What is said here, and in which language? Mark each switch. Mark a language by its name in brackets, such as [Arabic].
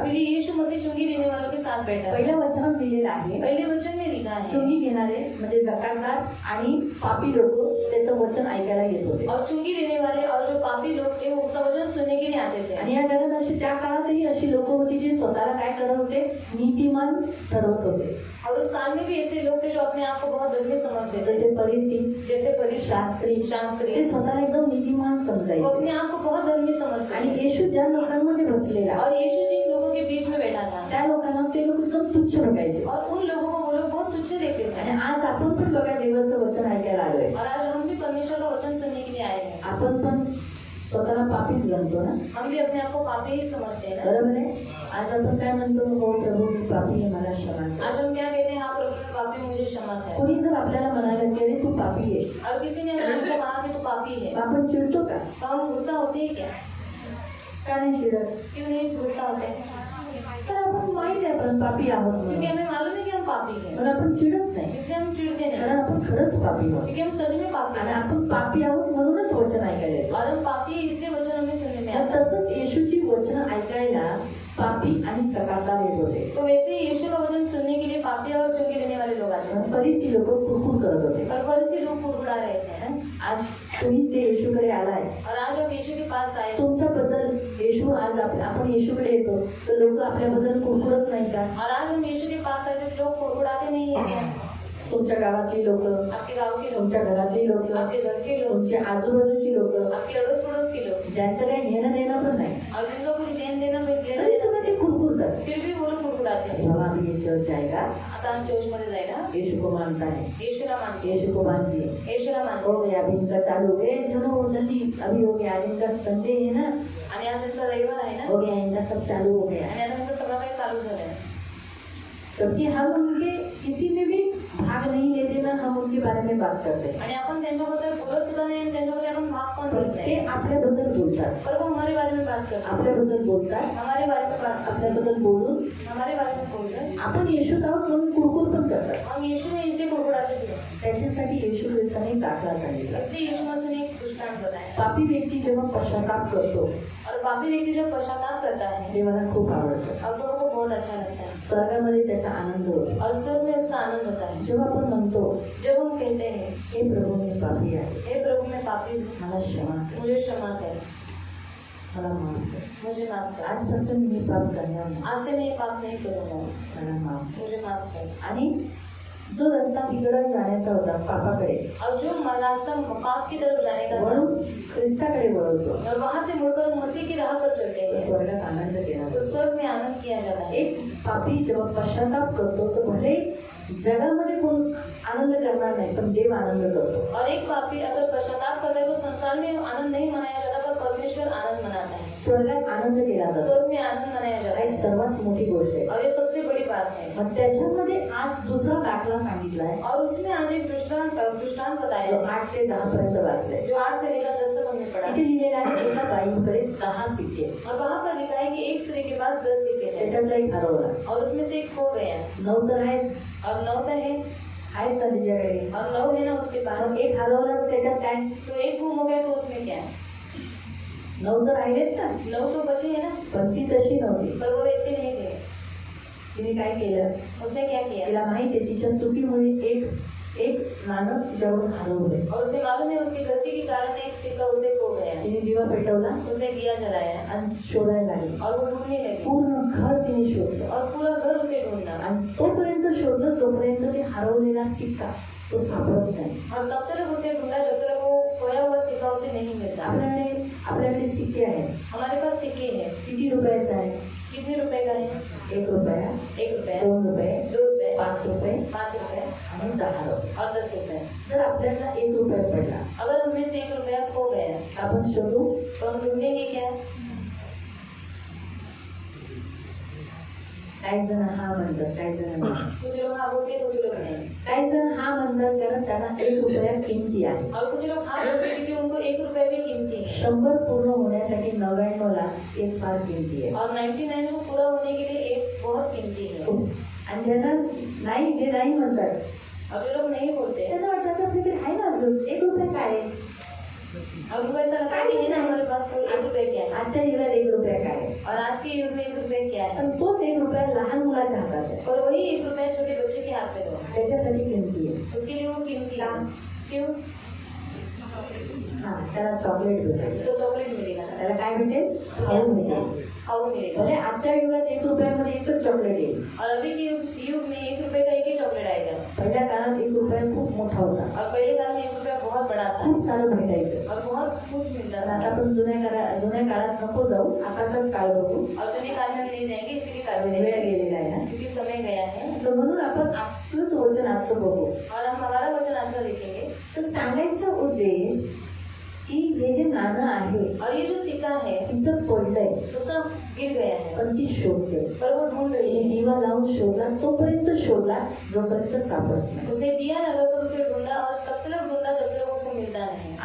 [Hindi] क्योंकि यीशु मसीह चुंगी देने वालों के साथ बैठा है. [Marathi] पहिल्या वचनात दिलेलं आहे [Hindi] पहले वचन में लिखा है [Marathi] चुंगी घेणारे म्हणजे जकातदार आणि पापी लोक त्याचं वचन ऐकायला येत होते. [Hindi] और चुंगी देने वाले और जो पापी लोग थे वो उसका वचन सुनने के लिए आते थे. [Marathi] आणि या जगात अशी त्या काळातही अशी लोक होती जी स्वतःला काय करत होते, नीतिमान ठरवत होते. [Hindi] और उस काल में भी ऐसे लोग थे जो अपने आप को बहुत धर्मी समझते थे. [Marathi] जसे फरीसी, [Hindi] जैसे [Marathi] शास्त्री [Hindi] शास्त्री [Marathi] ते स्वतःला एकदम नीतिमान [Hindi] वो [Marathi] समजायचे. [Hindi] अपने आप को बहुत धर्मी समझते [Marathi] आणि [Hindi] थे. [Marathi] येशू ज्या लोकांमध्ये बसलेला [Hindi] और यीशु जिन लोगों के बीच में बैठा था [Marathi] त्या लोकांना ते लोक एकदम तुच्छ बघायचे. [Hindi] और उन लोगों को वो लोग बहुत तुच्छ देखते थे. [Marathi] आणि आज आपण पण बघा देवाचं वचन ऐकायला आलोय. [Hindi] और आज हम भी परमेश्वर का वचन सुनने के लिए आए हैं. [Marathi] आपण पण स्वतःला पापीच गणतो ना, [Hindi] हम भी अपने आप को पापी ही समझते हैं ना. [Marathi] बरोबर आहे. आज आपण काय म्हणतो, हो प्रभू मी पापी आहे, मला क्षमा कर. [Hindi] आज हम क्या कहते हैं, हाँ प्रभु मैं पापी हूँ, मुझे क्षमा कर. [Marathi] कोणी जर आपल्याला म्हणालं की अरे तू पापी आहे, [Hindi] और किसी ने अगर हमको कहा कि तू पापी है [Marathi] आपण चिडतो का? [Hindi] तो हम गुस्सा होते हैं क्या? [Marathi] का नाही चिडत? [Hindi] क्यों नहीं गुस्सा होते? [Marathi] तर आपण माहीत आहे आपण पापी आहोत [Hindi] क्योंकि [Marathi] म्हणून, [Hindi] हमें मालूम है कि हम पापी हैं. [Marathi] पण आपण चिडत नाही [Hindi] इसलिए हम चिढ़ते नहीं. [Marathi] कारण आपण खरंच पापी आहोत. [Hindi] क्योंकि हम सच में पापी [Marathi] आणि [Hindi] हैं. [Marathi] आपण पापी आहोत म्हणूनच वचन ऐकायला येतो. [Hindi] और हम पापी हैं इसलिए वचन हमें सुनने में [Marathi] मग आता. तसंच येशूची वचनं ऐकायला पापी आणि चकारदार येत होते. [Hindi] तो वैसे ही यीशु का वचन सुनने के लिए पापी और चुंगी देने वाले लोग आते हैं. [Marathi] फरीसी लोक कुरकुर करत होते. [Hindi] और फरीसी लोग कुड़कुड़ा रहे थे. [Marathi] आज तुम्ही ते येशूकडे आलाय, [Hindi] और आज हम यीशु के पास आए [Marathi] तुमच्याबद्दल येशू आज आपण येशूकडे येतो तर लोक आपल्याबद्दल कुरकुरत नाही का? [Hindi] और आज हम यीशु के पास आए तो लोग कुड़कुड़ाते नहीं है क्या? [Marathi] तुमच्या गावातली लोक, [Hindi] आपके गांव के लोग, [Marathi] तुमच्या घरातली लोक, [Hindi] आपके घर के लोग, [Marathi] तुमच्या आजूबाजूची लोक, [Hindi] आपके अड़ोस पड़ोस के लोग, [Marathi] ज्यांचं काही घेणं देणं पण नाही, [Hindi] और जिनको कुछ लेन देना [Marathi] तरी सुद्धा ते कुरकुरतात. [Hindi] फिर भी वो लोग कुड़कुड़ाते [Marathi] अरे [Hindi] हैं. बाबा आम्ही ये चर्च जाएगा, आता हम चर्च मध्ये जाएगा, यीशु को मानता है, यीशुला मानते हैं, यीशु को मानती है. यीशुला मानते हो गया अभी इनका चालू हो गया, चलो जल्दी अभी हो गया, आज इनका संडे है ना, हैं. [Marathi] आणि आज त्यांचा रविवार आहे ना, [Hindi] हो गया इनका सब चालू हो गया. [Marathi] आणि आता त्यांचं सगळं काही चालू झालंय. [Hindi] जबकि हम उनके किसी में भी भाग नहीं लेते ना, हम उनके बारे में बात करते हैं. [Marathi] आणि आपण त्यांच्याबद्दल बोलत सुद्धा नाही आणि त्यांच्याबद्दल आपण भाग पण पण घेत ते नाही. आपल्याबद्दल बोलतात, [Hindi] पर वो हमारे बारे में बात करते हैं, [Marathi] आपल्याबद्दल बोलतात, [Hindi] हमारे बारे में बात करते हैं, [Marathi] आपल्याबद्दल बोलून [Hindi] हमारे बारे में बोलते हैं. [Marathi] आपण येशूत आहोत म्हणून कुरकुर पण करतात. [Hindi] हम यीशु में इसलिए कुड़कुड़ाते थे. [Marathi] त्याच्यासाठी येशू ख्रिस्ताने दाखला सांगितला. [Hindi] इसलिए यीशु मसीह ने एक दृष्टांत बताया. [Marathi] पापी व्यक्ती जेव्हा पश्चाताप करतो [Hindi] और पापी व्यक्ति जब पश्चाताप करता है [Marathi] देवाला खूप आवडतं. [Hindi] और लोगों को बहुत अच्छा लगता है. [Marathi] स्वर्गामध्ये त्याचा आनंद होतो. [Hindi] और स्वर्ग में उसका आनंद होता है. [Marathi] जेव्हा आपण म्हणतो [Hindi] जब हम कहते हैं, [Marathi] हे प्रभू मी पापी आहे, [Hindi] हे प्रभु मैं पापी हूँ, [Marathi] मला क्षमा कर, [Hindi] मुझे क्षमा कर, [Marathi] मला माफ कर, [Hindi] मुझे माफ कर, [Marathi] आजपासून मी पाप करणार नाही, [Hindi] आज से मैं ये पाप नहीं करूँगा, [Marathi] मला माफ कर. [Hindi] मुझे माफ कर. [Marathi] आणि जो रस्ता इकडे जाण्याचा होता पापाकडे [Hindi] और जो रास्ता पाप की तरफ जाने का था [Marathi] वळून ख्रिस्ताकडे वळवतो [Hindi] और वहां से मुड़कर मसीह की राह पर चलते [Marathi] तो [Hindi] हैं [Marathi] स्वर्गात आनंद केला [Hindi] तो [Marathi] जातो. [Hindi] स्वर्ग में आनंद किया जाता है. [Marathi] एक पापी जेव्हा पश्चाताप करतो तो भले जगामध्ये कोण आनंद करणार नाही पण देव आनंद करतो. [Hindi] और एक पापी अगर पश्चाताप करता है तो संसार में आनंद नहीं मनाया जाता पर परमेश्वर आनंद मनाता है. [Marathi] स्वर्गात आनंद केला जातो. [Hindi] स्वर्ग में आनंद मनाया जाता [Marathi] एक [Hindi] है [Marathi] सर्वात मोठी गोष्ट आहे. [Hindi] और ये सबसे बड़ी बात है. [Marathi] मग त्याच्यामध्ये आज दुसरा दाखला सांगितलाय [Hindi] और उसमें आज एक दृष्टांत बताया [Marathi] जो [Hindi] है [Marathi] 8 ते 10 पर्यंत वाचलाय. [Hindi] जो 8 से लेकर 10 तक हमने पढ़ा. [Marathi] इथे लिहिलेलं आहे एका बाईकडे 10 सिक्के [Hindi] और वहाँ पर लिखा है कि एक स्त्री के पास 10 सिक्के थे [Marathi] त्याच्यातला एक हरवला. [Hindi] और उसमें से एक खो गया [Marathi] 9 तर आहेत [Hindi] और 9 तो है [Marathi] आहेत ना तिच्याकडे. [Hindi] और 9 है ना उसके पास. [Marathi] मग एक हरवला तर त्याच्यात काय [Hindi] तो एक गुम हो गया तो उसमें क्या है. [Marathi] 9 तर राहिलेत ना [Hindi] 9 तो बचे है ना [Marathi] पण ती तशी नव्हती. [Hindi] पर वो वैसे नहीं थे. [Marathi] तिने काय केलं [Hindi] उसने क्या किया [Marathi] तिला माहिती आहे तिच्या चुकीमुळे एक नाणं तिच्यावरून हरवलंय. [Hindi] और उसे मालूम है उसकी गलती के कारण एक सिक्का उसे खो गया. [Marathi] तिने दिवा पेटवला [Hindi] उसने दिया जलाया [Marathi] आणि शोधायला लागली. [Hindi] और वो ढूंढने लगी [Marathi] पूर्ण घर तिने शोधलं [Hindi] और पूरा घर उसे ढूंढा. [Marathi] आणि तोपर्यंत शोधलं जोपर्यंत ते हरवलेला सिक्का तो सापडत नाही. [Hindi] और तब तक उसे ढूंढा जब तक वो खोया हुआ सिक्का उसे नहीं मिलता. [Marathi] आपल्याकडे सिक्के आहेत. [Hindi] हमारे पास सिक्के हैं. [Marathi] किती रुपयाचा आहे. [Hindi] कितने रुपए का है. [Marathi] 1 रुपया [Hindi] 1 रुपया [Marathi] 2 रुपये [Hindi] 2 रुपए [Marathi] 5 रुपये [Hindi] 5 रुपए [Marathi] आणि 10 रुपये. [Hindi] और 10 रुपए. [Marathi] जर आपल्याला 1 रुपया पडला [Hindi] अगर उनमें से 1 रुपया खो गया [Marathi] आपण शोधू. [Hindi] तो हम ढूंढेंगे क्या. [Marathi] काही जण हा म्हणतात काही जण नाही. [Hindi] कुछ लोग हाँ बोलते कुछ लोग नहीं. [Marathi] काही जण हा म्हणतात कारण त्यांना 1 रुपया किमती आहे. [Hindi] और कुछ लोग हाँ बोलते क्योंकि उनको 1 रुपया भी कीमती है. [Marathi] 100 पूर्ण होण्यासाठी 99 ला एक फार किमती आहे. [Hindi] और 99 को पूरा होने के लिए एक बहुत कीमती है. [Marathi] आणि ज्यांना नाही जे नाही म्हणतात [Hindi] और जो लोग नहीं बोलते [Marathi] त्यांना वाटतं की आपल्याकडे आहे ना अजून 1 रुपया काय आहे. [Hindi] और उनको ऐसा लगता है कि है ना हमारे पास तो 1 रुपया क्या है. [Marathi] आजच्या युगात 1 रुपया काय आहे. [Hindi] और आज के युग में 1 रुपया क्या है. [Marathi] पण तोच 1 रुपया लहान मुलाच्या हातात आहे. [Hindi] और वही 1 रुपया छोटे बच्चे के हाथ में दो. [Marathi] त्याच्यासाठी किमती आहे. [Hindi] उसके लिए वो कीमती है. क्यों. [Marathi] हा त्याला चॉकलेट भेटेल. [Hindi] उसको चॉकलेट मिलेगा ना. [Marathi] त्याला काय भेटेल खाऊ मिळेल. [Hindi] खाऊ मिलेगा. [Marathi] म्हणजे आजच्या युगात 1 रुपयामध्ये एकच चॉकलेट येईल. [Hindi] और अभी के युग में 1 रुपए का एक ही चॉकलेट आएगा. [Marathi] पहिल्या काळात 1 रुपया खूप मोठा होता. [Hindi] और पहले काल में 1 रुपया बहुत बड़ा था [Marathi] खूप सारं भेटायचं. [Hindi] और बहुत कुछ मिलता [Marathi] पण [Hindi] था. [Marathi] आता आपण जुन्या काळात नको जाऊ. आताचाच काळ बघू. [Hindi] और जुने काल में भी नहीं जाएंगे इसी के काल में [Marathi] वेळ [Hindi] नहीं [Marathi] गेलेला आहे ना. [Hindi] क्योंकि समय गया है. [Marathi] तर म्हणून आपण आपलंच वचन आजचं बघू. [Hindi] और हम हमारा वचन आज का देखेंगे. [Marathi] तर सांगायचा उद्देश की हे जे नाणं आहे [Hindi] और ये जो सिक्का है [Marathi] तिचं पडलंय [Hindi] उसका गिर गया है [Marathi] पण ती शोधते. [Hindi] पर वो ढूंढ रही [Marathi] तिने [Hindi] है. [Marathi] दिवा लावून शोधला तोपर्यंत शोधला जोपर्यंत सापडत नाही. [Hindi] उसने दिया लगाकर उसे ढूंढा और तब तक ढूंढा जब तक उसको मिलता नहीं.